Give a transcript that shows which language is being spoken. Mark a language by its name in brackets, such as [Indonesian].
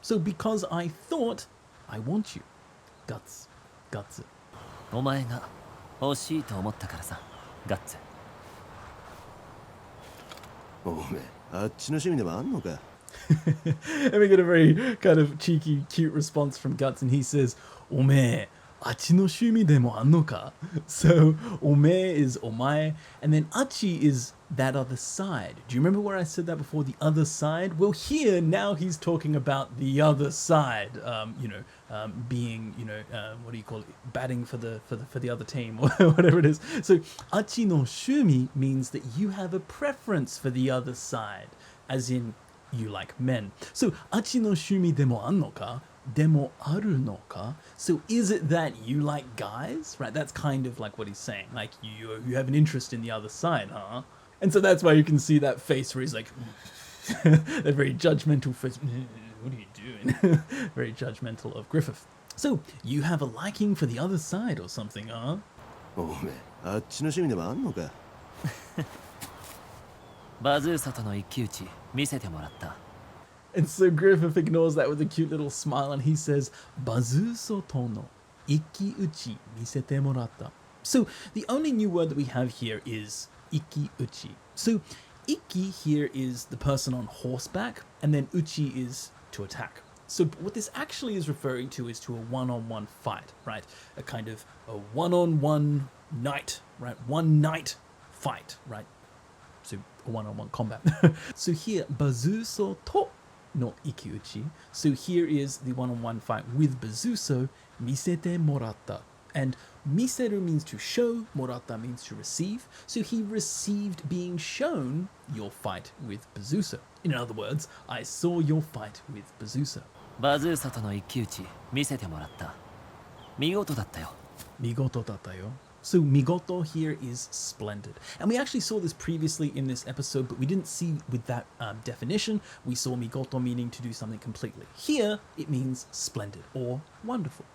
[English] So because I thought I want you. Guts. Guts. [Japanese] お前が欲しいと思ったからさガッツおめえあっちの趣味でもあんのか [English] And we get a very kind of cheeky, cute response from Guts, and he says, [Japanese] おめえ achi no shumi demo anno ka? [English] So, ome is omae, and then achi is that other side. Do you remember where I said that before, the other side? Well, here, now he's talking about the other side, being, what do you call it, batting for the other team, or whatever it is. So, [Japanese] achi no shumi [English] means that you have a preference for the other side, as in, you like men. [Japanese] So, あちの趣味でもあんのか? でもあるのか? [English] So, is it that you like guys? Right, that's kind of like what he's saying. Like, you have an interest in the other side, huh? And so that's why you can see that face where he's like, that very judgmental face. What are you doing? Very judgmental of Griffith. So, you have a liking for the other side or something, huh? [Japanese] おめえあっちの趣味でもあんのかバズーサとの一騎打ち見せてもらった [English] And so Griffith ignores that with a cute little smile and he says, [Japanese] Bazuso to no iki-uchi misete moratta. [English] So the only new word that we have here is iki-uchi. So iki here is the person on horseback and then uchi is to attack. So what this actually is referring to is to a one-on-one fight, right? A kind of a one-on-one knight, right? One knight fight, right? So a one-on-one combat. So here, bazuso to no ikiuchi. So here is the one-on-one fight with bazuso, [Japanese] misete moratta. [English] And miseru means to show, moratta means to receive. So he received being shown your fight with bazuso. In other words, I saw your fight with bazuso. [Japanese] バズーサとの一騎打ち見せてもらった見事だったよ Migoto datayo. [English] So migoto here is splendid. And we actually saw this previously in this episode, but we didn't see with that definition. We saw migoto meaning to do something completely. Here, it means splendid or wonderful.